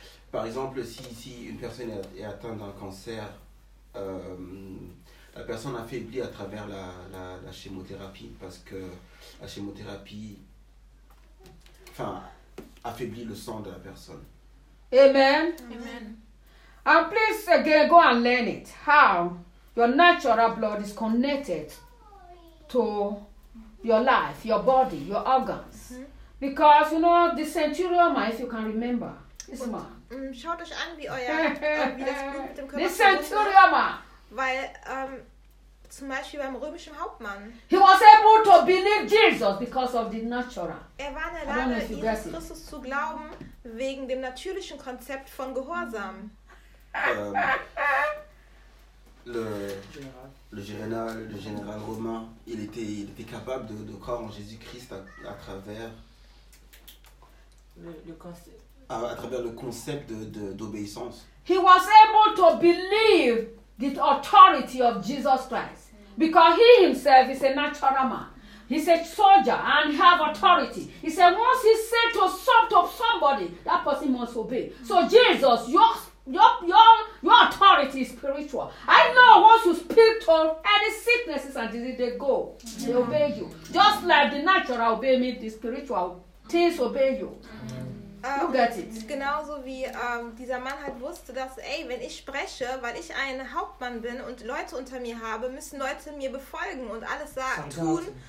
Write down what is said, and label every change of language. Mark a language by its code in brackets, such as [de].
[fr] Par exemple, si une personne est atteinte d'un cancer, la personne affaiblit à travers la chimiothérapie parce que la chimiothérapie affaiblit le sang de la personne. Amen. Amen. [en] And please again go and learn it. How your natural blood is connected to your life, your body, your organs. Mm-hmm. Because you know the centurion, if you can remember, is man. [de] Schaut euch an, wie das Blut mit dem Körper ist. Centurioma. Weil zum Beispiel beim römischen Hauptmann. [en] He was able to believe Jesus because of the natural. [de] Er war in der Lage, Jesus Christus zu glauben wegen dem natürlichen Konzept von Gehorsam. [fr] Le général romain, il était capable de croire en Jésus Christ à travers le concept. À travers le concept d'obéissance. [en] He was able to believe the authority of Jesus Christ. Because he himself is a natural man. He's a soldier and he has authority. He said once he said to soft of somebody, that person must obey. So Jesus, your authority is spiritual. I know once you speak to any sicknesses and diseases, they go. They obey you. Just like the natural obey me, the spiritual things obey you. [de] Genauso wie dieser Mann halt wusste, dass, ey, wenn ich spreche, weil ich ein Hauptmann bin und Leute unter mir habe, müssen Leute mir befolgen und alles tun.